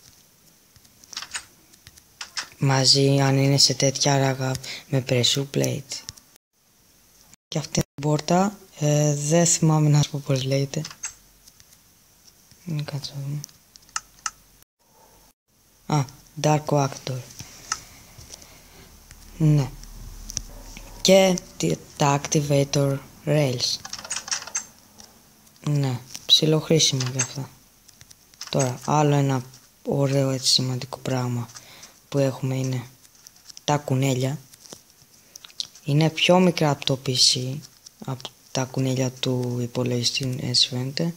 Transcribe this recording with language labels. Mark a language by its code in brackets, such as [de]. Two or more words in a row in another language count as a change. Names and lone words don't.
[el] Μαζί αν είναι σε τέτοια ράγα με [en] pressure plate. [el] Και αυτή την πόρτα δεν θυμάμαι να σου πω πως λέγεται. Κάτσε να δούμε. [en] Dark oak door. [el] Ναι. Και τα [en] activator rails. [el] Ναι, ψιλοχρήσιμο για αυτά. Τώρα, άλλο ένα ωραίο έτσι σημαντικό πράγμα που έχουμε είναι τα κουνέλια. Είναι πιο μικρά από το PC, από τα κουνέλια του υπολογιστή, έτσι φαίνεται.